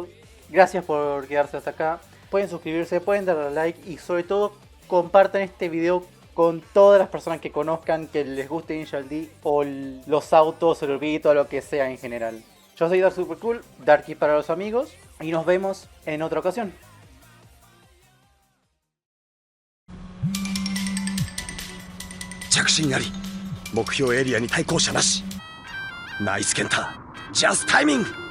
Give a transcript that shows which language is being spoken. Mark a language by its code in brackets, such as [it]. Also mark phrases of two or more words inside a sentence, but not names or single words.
[es] Gracias por quedarse hasta acá. Pueden suscribirse, pueden darle like y sobre todo compartan este video con todas las personas que conozcan, que les guste Initial D o los autos, el orbito, lo que sea en general. Yo soy Dark Super Cool, Darky para los amigos, y nos vemos en otra ocasión. [ja] 着信あり。目標エリアに対向車なし。ナイスケンタ、ジャスタイミング。